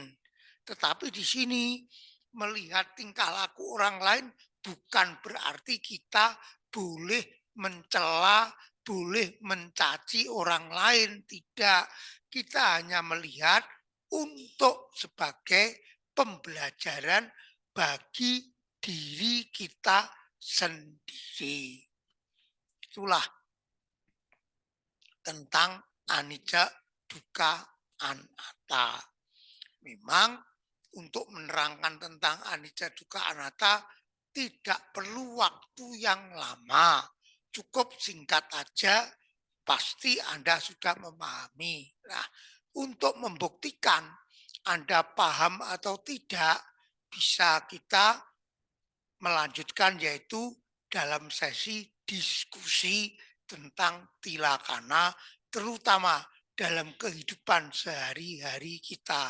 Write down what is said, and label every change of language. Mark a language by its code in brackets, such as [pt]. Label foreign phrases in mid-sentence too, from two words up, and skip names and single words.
[id] Tetapi di sini melihat tingkah laku orang lain bukan berarti kita boleh mencela, boleh mencaci orang lain. Tidak, kita hanya melihat untuk sebagai pembelajaran bagi diri kita sendiri. Itulah tentang [pi] anicca, dukkha, anatta. [id] Memang untuk menerangkan tentang [pi] anicca, dukkha, anatta [id] tidak perlu waktu yang lama. Cukup singkat aja, pasti Anda sudah memahami. Nah, untuk membuktikan Anda paham atau tidak, bisa kita melanjutkan yaitu dalam sesi diskusi tentang tilakana, terutama dalam kehidupan sehari-hari kita.